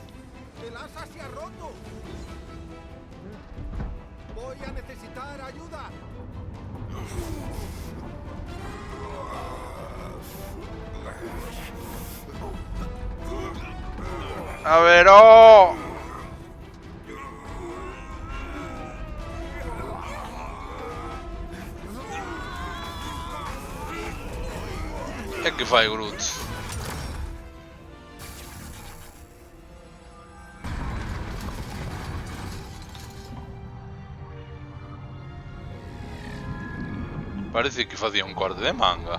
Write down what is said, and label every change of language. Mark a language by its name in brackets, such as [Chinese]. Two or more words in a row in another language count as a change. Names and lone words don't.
[Spanish] ¡El asa se ha roto! Voy a necesitar ayuda. A ver, oh. [Galician] E che fai, Groot? Parece que facía un corte de manga.